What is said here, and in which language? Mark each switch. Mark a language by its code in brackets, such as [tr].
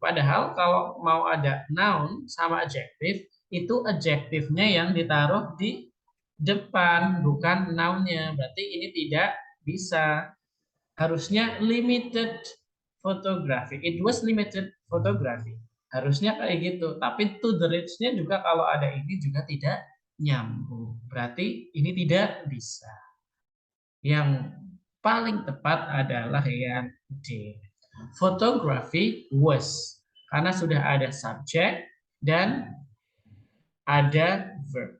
[id] Padahal kalau mau ada noun sama adjektif, itu adjektifnya yang ditaruh di depan, bukan nounnya. Berarti ini tidak bisa. Harusnya [en] limited photography. It was limited photography. [id] Harusnya kayak gitu. Tapi to the rich-nya juga kalau ada ini juga tidak nyambung. Berarti ini tidak bisa. Yang paling tepat adalah yang D. [en] Photography was. [id] Karena sudah ada subject dan ada verb.